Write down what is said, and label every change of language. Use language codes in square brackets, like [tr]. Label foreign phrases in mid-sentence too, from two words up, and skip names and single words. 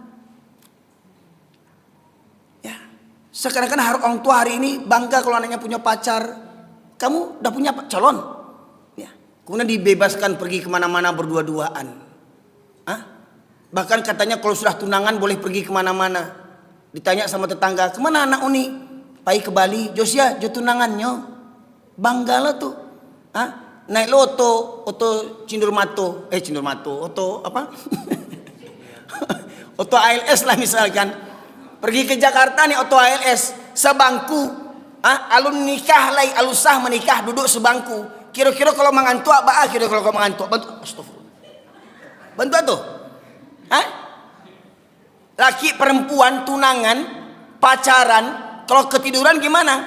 [id] Ya, sekarang kan orang tua hari ini bangga kalau anaknya punya pacar. Kamu udah punya calon? Ya. Kemudian dibebaskan pergi kemana-mana berdua-duaan. Hah? Bahkan katanya kalau sudah tunangan boleh pergi kemana-mana. Ditanya sama tetangga, kemana anak Uni? [min] Pai ke Bali, Josia, jo tunangannya. [id] Banggalah tuh. Hah? [min] Naik lo oto Cindurmato, oto apa? [id] Oto ALS lah misalkan. Pergi ke Jakarta nih oto ALS, sebangku. [min] Alun nikah lagi, alusah menikah duduk sebangku. [id] Kira-kira kalau mengantuk apa? Kira-kira kalau mengantuk bantu. Astagfirullah. Bantu tuh. Hah? Laki perempuan tunangan, pacaran, kalau ketiduran gimana?